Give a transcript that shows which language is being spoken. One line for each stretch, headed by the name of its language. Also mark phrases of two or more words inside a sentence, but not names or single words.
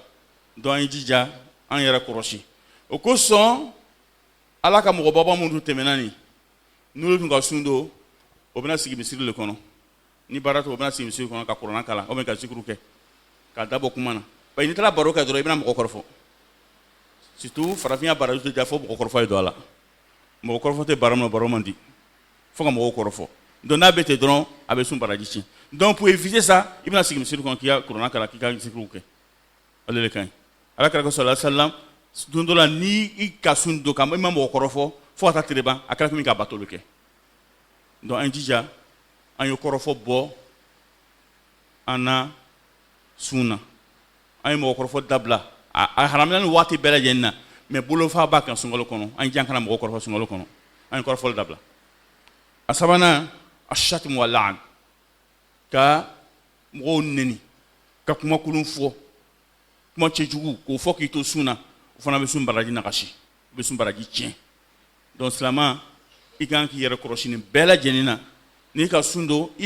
Bambara: donc an ye jija an yɛrɛ kɔlɔsi o kosɔn ala ka mɔgɔbaba minnu tɛmɛna nin n'olu tun ka sun don o bɛna sigi misiri le kɔnɔ ni baara tɛ o bɛna sigi misiri kɔnɔ ka kuranna kalan
French: ou bien
Bambara: ka zikuru kɛ ka dabɔ kuma na parce que n'i taara baro kɛ dɔrɔn i bɛna mɔgɔ kɔrɔfɔ surtout farafinya baraji tɛ ja fo mɔgɔ kɔrɔfɔ ye don a la mɔgɔ kɔrɔfɔ tɛ baara min na baro man di fo ka mɔgɔw kɔrɔfɔ donc n'a bɛ ten dɔrɔn a bɛ sun baraji tiɲɛ donc
French: pour éviter ça
Bambara: i bɛna sigi misiri kɔnɔ k'i ka kuranna kalan k'i ka zikuru kɛ ale de ka ɲi ala kɛra
Arabic: صلى الله عليه وسلم
Bambara: don dɔ la ni i ka sun don i ma mɔgɔ kɔrɔfɔ fo ka taa tile ban a kɛra komi k'a bato kɛ donc an jija an ye kɔrɔfɔ bɔ an na sun na an ye mɔgɔ kɔrɔfɔ dabila a haramuyala ni waati bɛɛ lajɛlen na mais bolofa b'a kan sunkalo kɔnɔ an jija an kana mɔgɔ kɔrɔfɔ sunkalo kɔnɔ an ye kɔrɔfɔli dabila a sabanan
Arabic: الشتم ولعن
Bambara: ka mɔgɔw neni ka kuma kolon fɔ kuma cɛjugu k'o fɔ k'i to sun na o fana bɛ sun baraji nagasi o bɛ sun baraji tiɲɛ donc silamɛ i kan k'i yɛrɛ kɔlɔsi nin bɛɛ lajɛlen na n'i ka sun don i